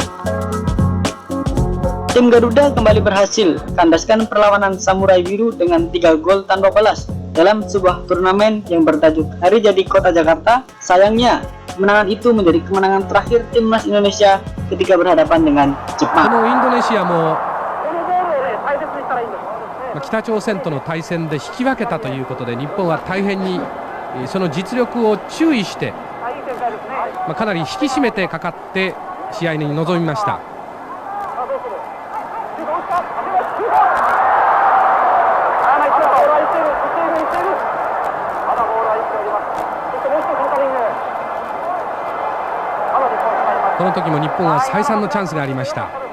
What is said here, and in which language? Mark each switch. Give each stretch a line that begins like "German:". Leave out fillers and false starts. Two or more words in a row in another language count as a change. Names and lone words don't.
Indonesian: Tim Garuda kembali berhasil kandaskan perlawanan Samurai Biru dengan 3 gol tanpa balas dalam sebuah turnamen yang bertajuk Hari Jadi Kota Jakarta. Sayangnya, kemenangan itu menjadi kemenangan terakhir timnas Indonesia ketika berhadapan dengan Jepang.
Japanese: このインドネシアも北朝鮮との対戦で引き分けたということで、日本は大変にその実力を注意して、かなり引き締めてかかって試合に臨みました。この時も日本は再三のチャンスがありました。